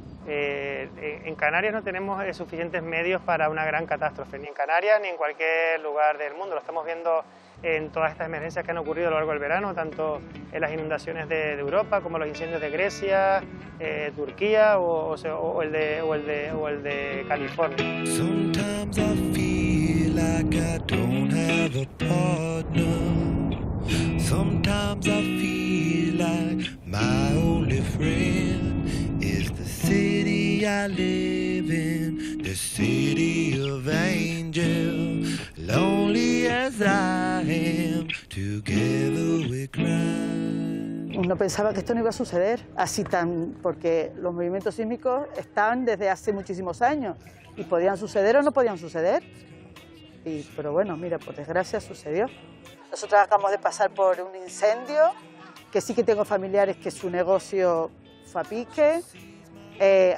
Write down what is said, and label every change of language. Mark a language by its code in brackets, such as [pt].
[es] En Canarias no tenemos suficientes medios para una gran catástrofe, ni en Canarias ni en cualquier lugar del mundo. Lo estamos viendo en todas estas emergencias que han ocurrido a lo largo del verano, tanto en las inundaciones de Europa como los incendios de Grecia, Turquía o el de California. [en] Sometimes I feel like I don't have a partner. Sometimes I feel like my only friend is the city I live in, the city of angels. Lonely as I am, together we cry. [es] Uno pensaba que esto no iba a suceder así porque los movimientos sísmicos están desde hace muchísimos años y podían suceder o no podían suceder. Pero bueno, mira, por desgracia sucedió. Nosotros acabamos de pasar por un incendio, que sí que tengo familiares que su negocio fue a pique.